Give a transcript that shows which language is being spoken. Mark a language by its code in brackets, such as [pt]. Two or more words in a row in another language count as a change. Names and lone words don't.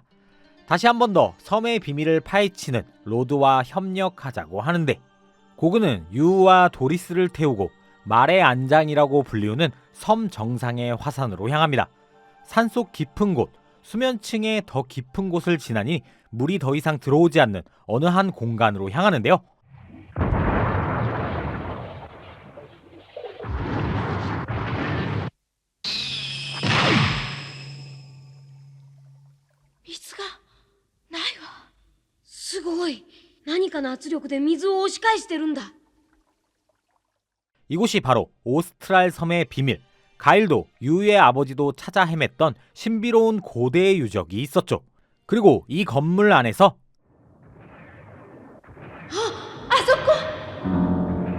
[ko] 다시 한 번 더 섬의 비밀을 파헤치는 로드와 협력하자고 하는데 고그는 유우와 도리스를 태우고 말의 안장이라고 불리우는 섬 정상의 화산으로 향합니다. 산속 깊은 곳, 수면층의 더 깊은 곳을 지나니 물이 더 이상 들어오지 않는 어느 한 공간으로 향하는데요. [ja] 水がないわ。すごい。何かの圧力で水を押し返してるんだ。 [ko] 이곳이 바로 오스트랄 섬의 비밀. 가일도 유우의 아버지도 찾아 헤맸던 신비로운 고대의 유적이 있었죠. 그리고 이 건물 안에서 [ja] あそこ。